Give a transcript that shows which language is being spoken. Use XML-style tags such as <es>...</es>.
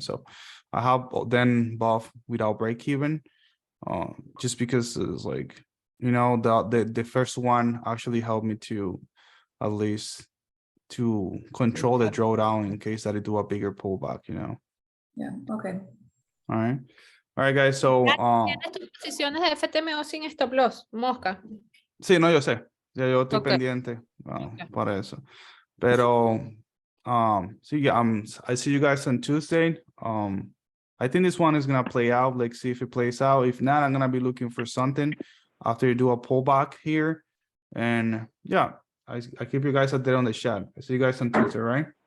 <en>So I have then both without break even, just because it's like the first one actually helped me to at least to control the drawdown in case that I do a bigger pullback. Yeah. Okay. All right, guys. So</en> <es>¿Tienes tus posiciones de FTMO sin stop loss, Mosca? sí, no, yo sé. Ya yo estoy</es> <en>Okay.</en> <es>pendiente para eso.</es> <en>Pero so yeah, I see you guys on Tuesday. I think this one is gonna play out. Let's see if it plays out. If not, I'm gonna be looking for something after you do a pullback here. And yeah, I keep you guys updated on the chat. I see you guys on Tuesday, right?</en>